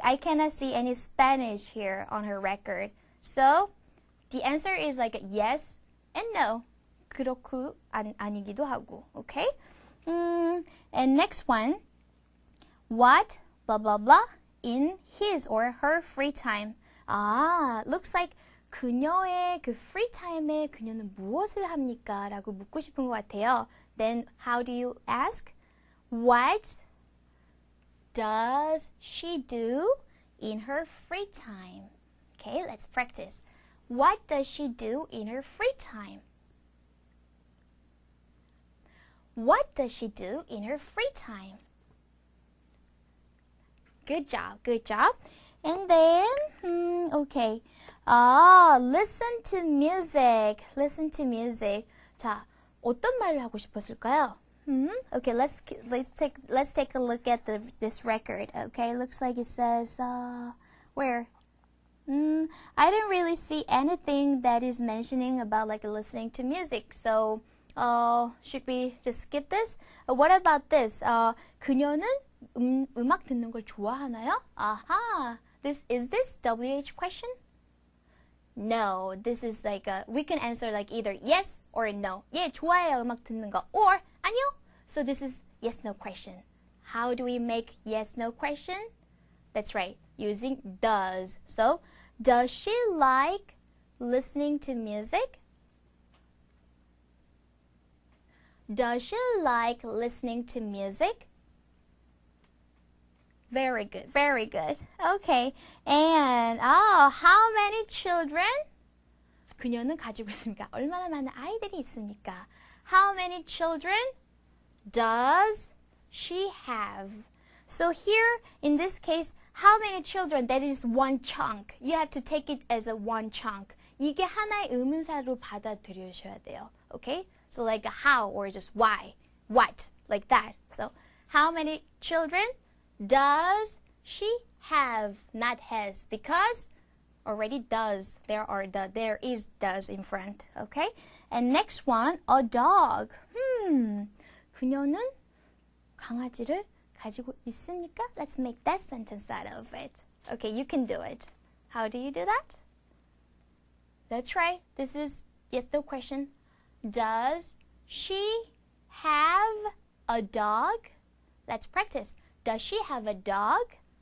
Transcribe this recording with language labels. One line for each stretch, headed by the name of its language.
English: I cannot see any Spanish here on her record. So, the answer is like yes and no.
Korean: 그렇고 아니기도 하고.
English: Okay? And next one. What, blah, blah, blah, in his or her free time.
Korean: 아,
English: looks like
Korean: 그녀의 그 free time에 그녀는 무엇을 합니까? 라고 묻고 싶은 것 같아요.
English: Then how do you ask? What does she do in her free time? Okay, let's practice. What does she do in her free time? What does she do in her free time? Good job, good job. And then, okay. Listen to music. Listen to music.
Korean: 자, 어떤 말을 하고 싶었을까요?
English: Okay, let's take a look at this record. Okay, looks like it says where? I didn't really see anything that is mentioning about like listening to music. So, should we just skip this? What about this?
Korean: 그녀는 음악 듣는 걸 좋아하나요?
English: Aha. Is this WH question? No, this is like we can answer like either yes or no.
Korean: 예, 좋아해요, 음악 듣는 거. Or 아니요.
English: So this is yes, no question. How do we make yes, no question? That's right, using does. So, does she like listening to music? Does she like listening to music? Very good, very good. Okay, and how many children?
Korean: 그녀는 가지고 있습니까? 얼마나 많은 아이들이 있습니까?
English: How many children does she have? So here, in this case, how many children? That is one chunk. You have to take it as a one chunk.
Korean: 이게 하나의 의문사로 받아들여셔야 돼요.
English: Okay? So like a how or just why, what, like that. So how many children does she have? Not has, because already does. There is does in front. Okay? And next one, a dog.
Korean: 그녀는 강아지를 가지고 있습니까?
English: Let's make that sentence out of it. Okay, you can do it. How do you do that? That's right. This is yes, no question. Does she have a dog? Let's practice. Does she have a dog?